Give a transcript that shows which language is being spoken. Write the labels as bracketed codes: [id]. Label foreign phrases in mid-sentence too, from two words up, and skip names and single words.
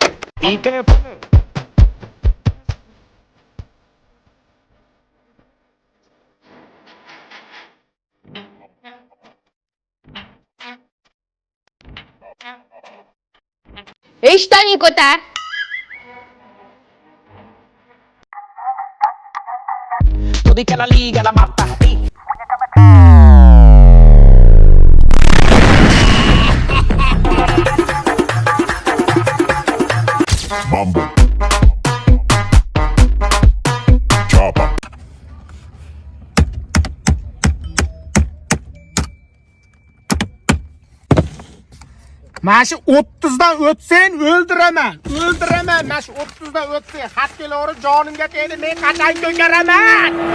[uz] Eshitani ko'tar. [es] Tú di que la liga la mata. Mambo. Chopper. [uz] Mana shu 30 dan o'tsang o'ldiraman. Mana shu 30 dan o'tsang xat kelaverib jonimga tegdi, men qachon ko'karaman.